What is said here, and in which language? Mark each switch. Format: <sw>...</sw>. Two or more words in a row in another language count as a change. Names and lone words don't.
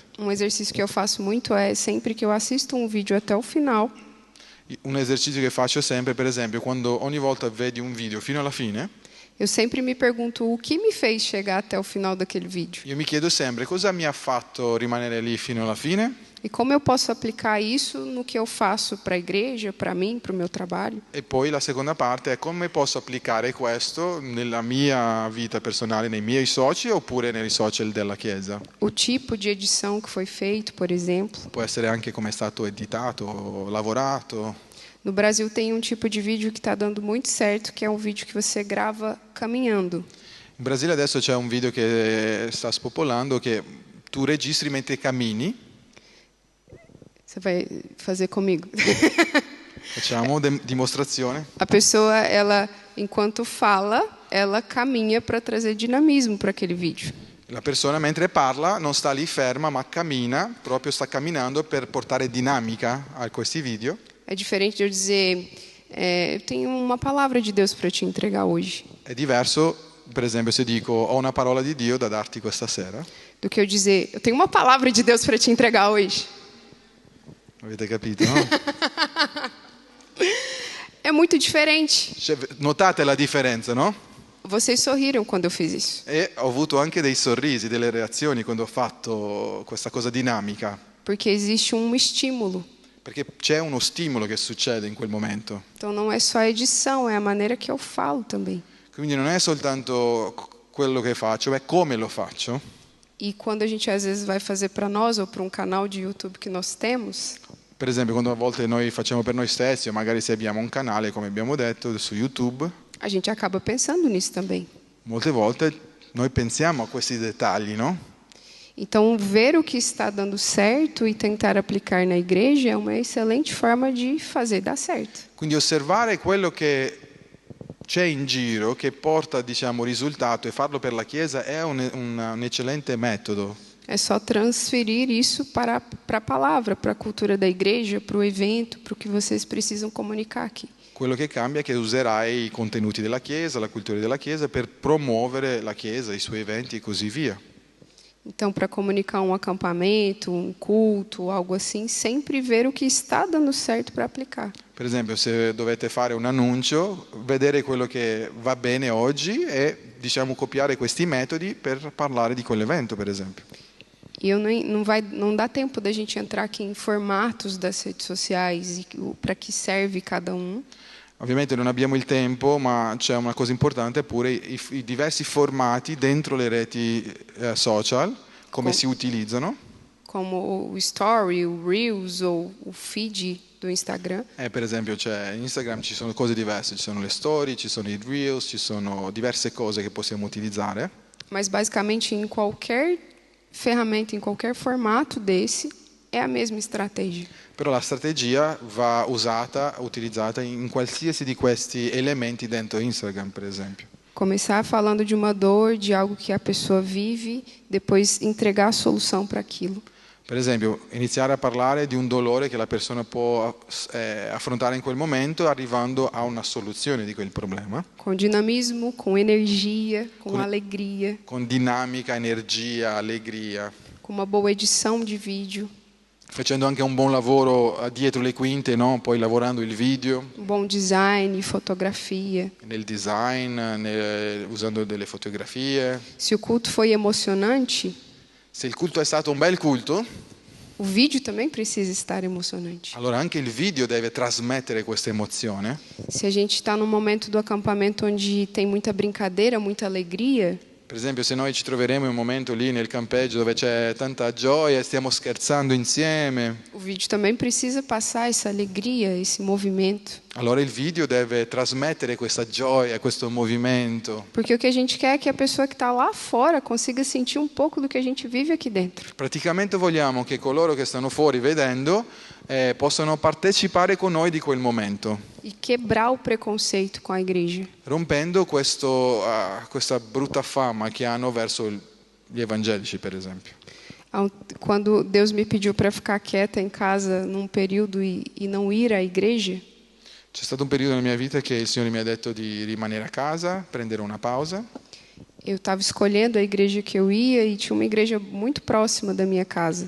<pt>Um exercício que eu faço muito é, sempre que eu assisto um vídeo até o final,</pt> <it>Un esercizio che faccio sempre, per esempio, quando ogni volta vedi un video fino alla fine,</it> <pt>Eu sempre me pergunto o que me fez chegar até o final daquele vídeo.</pt> <it>Io mi chiedo sempre cosa mi ha fatto rimanere lì fino alla fine</it> <pt>E como eu posso aplicar isso no que eu faço para a igreja, para mim, para o meu trabalho.</pt> <it>e poi la seconda parte è come posso applicare questo nella mia vita personale, nei miei soci oppure nei social della Chiesa.</it> <pt>O tipo de edição que foi feito, por exemplo.</pt> <it>Può essere anche come è stato editato, lavorato.</it> <pt>No Brasil tem um tipo de vídeo que está dando muito certo, que é um vídeo que você grava caminhando.</pt> <it>In Brasile adesso c'è un video che sta spopolando che tu registri mentre cammini.</it> <pt>Você vai fazer comigo?</pt> <it>Facciamo dimostrazione.</it> <pt>A pessoa, ela, enquanto fala, ela caminha para trazer dinamismo para aquele vídeo.</pt> <it>La persona mentre parla non sta lì ferma ma cammina, proprio sta camminando per portare dinamica a questi video.</it> <pt>É diferente de eu dizer, eu tenho uma palavra de Deus para te entregar hoje.</pt> <it>È diverso, per esempio, se dico ho una parola di Dio da darti questa sera.</it> <pt>Do que eu dizer, eu tenho uma palavra de Deus para te entregar hoje.</pt> <it>Avete capito, no?</it> <pt>É muito diferente.</pt> <it>Cioè, notate la differenza, no?</it> <pt>Vocês sorriram quando eu fiz isso.</pt> <it>E ho avuto anche dei sorrisi, delle reazioni quando ho fatto questa cosa dinamica,</it> <pt>Porque existe um estímulo.</pt> <it>perché c'è uno stimolo che succede in quel momento.</it> <pt>Então não é só a edição, é a maneira que eu falo também.</pt> <it>Quindi non è soltanto quello che faccio, è come lo faccio.</it> <pt>E quando a gente às vezes vai fazer para nós ou para um canal de YouTube que nós temos,</pt> <it>Per esempio, quando a volte noi facciamo per noi stessi, o magari se abbiamo un canale, come abbiamo detto, su YouTube,</it> <pt>a gente acaba pensando nisso também.</pt> <it>molte volte noi pensiamo a questi dettagli, no?</it> <pt>Então, ver o que está dando certo e tentar aplicar na igreja é uma excelente forma de fazer dar certo.</pt> <it>Quindi osservare quello che c'è in giro, che porta, diciamo, risultato e farlo per la Chiesa è un eccellente metodo.</it> <pt>É só transferir isso para a palavra, para a cultura da igreja, para o evento, para o que vocês precisam comunicar aqui.</pt> <it>Quello che cambia è che userai i contenuti della Chiesa, la cultura della Chiesa, per promuovere la Chiesa, i suoi eventi e così via.</it> <pt>Então, para comunicar um acampamento, um culto, algo assim, sempre ver o que está dando certo para aplicar.</pt> <it>Per esempio, se dovete fare un annuncio, vedere quello che va bene oggi e, diciamo, copiare questi metodi per parlare di quell'evento, per esempio.</it> <pt>E não dá tempo da gente entrar aqui em formatos das redes sociais e para que serve cada um.</pt> <it>Ovviamente non abbiamo il tempo, ma c'è una cosa importante pure i diversi formati dentro le reti social, come si utilizzano.</it> <pt>Como o Story, o Reels ou o feed do Instagram.</pt> <it>Per esempio c'è Instagram, ci sono cose diverse, ci sono le storie, ci sono i Reels, ci sono diverse cose che possiamo utilizzare.</it> <pt>Mas basicamente em qualquer ferramenta, em qualquer formato desse, é a mesma estratégia.</pt> <it>Però la strategia va usata, utilizzata in qualsiasi di questi elementi dentro Instagram, per esempio.</it> <pt>Começar falando de uma dor, de algo que a pessoa vive, depois entregar a solução para aquilo.</pt> <it>Per esempio, iniziare a parlare di un dolore che la persona può affrontare in quel momento, arrivando a una soluzione di quel problema.</it> <pt>Com dinamismo, com energia, com alegria.</pt> <it>Con dinamica, energia, allegria.</it> <pt>Com uma boa edição de vídeo.</pt> <it>Facendo anche un buon lavoro dietro le quinte, no? Poi lavorando il video.</it> <pt>Um bom design, fotografia.</pt> <it>Nel design, usando delle fotografie.</it> <pt>Se o culto foi emocionante,</pt> <it>se il culto è stato un bel culto,</it> <pt>o vídeo também precisa estar emocionante.</pt> <it>Allora anche il video deve trasmettere questa emozione.</it> <pt>Se a gente está num momento do acampamento onde tem muita brincadeira, muita alegria,</pt> <it>per esempio, se noi ci troveremo in un momento lì nel campeggio dove c'è tanta gioia e stiamo scherzando insieme,</it> <pt>o vídeo também precisa passar essa alegria, esse movimento.</pt> <it>Allora il video deve trasmettere questa gioia, questo movimento.</it> <pt>Porque o que a gente quer é que a pessoa que está lá fora consiga sentir um pouco do que a gente vive aqui dentro.</pt> <it>Praticamente vogliamo che coloro che stanno fuori vedendo possano partecipare con noi di quel momento.</it> <pt>E quebrar o preconceito com a igreja.</pt> <it>Rompendo questa brutta fama che hanno verso gli evangelici, per esempio.</it> <pt>Quando Deus me pediu para ficar quieta em casa num período e não ir à igreja,</pt> <it>c'è stato un periodo nella mia vita che il Signore mi ha detto di rimanere a casa, prendere una pausa.</it> <pt>Eu estava escolhendo a igreja que eu ia e tinha uma igreja muito próxima da minha casa.</pt>